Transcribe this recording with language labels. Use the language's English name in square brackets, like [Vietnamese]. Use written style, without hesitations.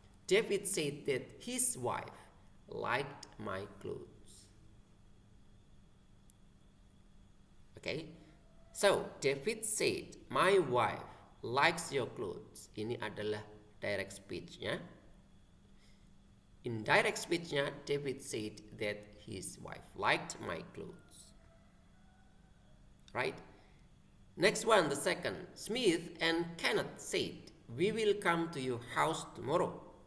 [English] David said that his wife liked my clothes. Okay. So, David said my wife likes your clothes. [Indonesian] Ini adalah direct speech-nya. [English] Indirect speech-nya, David said that his wife liked my clothes. Right? Next one, the second. Smith and Kenneth said, we will come to your house tomorrow.